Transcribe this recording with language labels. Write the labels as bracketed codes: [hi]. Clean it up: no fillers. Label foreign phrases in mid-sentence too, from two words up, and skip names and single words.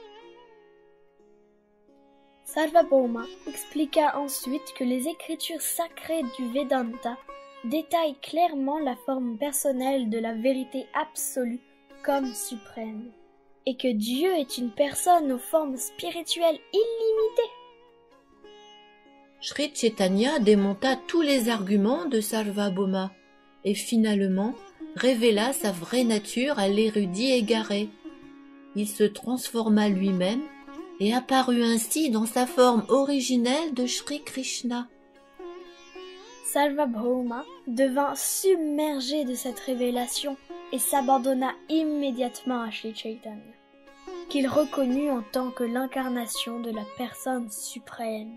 [fr] Sarvabhauma expliqua ensuite que les écritures sacrées du Vedanta détaillent clairement la forme personnelle de la vérité absolue comme suprême, et que Dieu est une personne aux formes spirituelles illimitées. Sri Chaitanya démonta tous les arguments de Sarvabhauma et finalement révéla sa vraie nature à l'érudit égaré. Il se transforma lui-même et apparut ainsi dans sa forme originelle de Sri Krishna. Sarvabhauma devint submergé de cette révélation et s'abandonna immédiatement à Sri Chaitanya, qu'il reconnut en tant que l'incarnation de la personne suprême.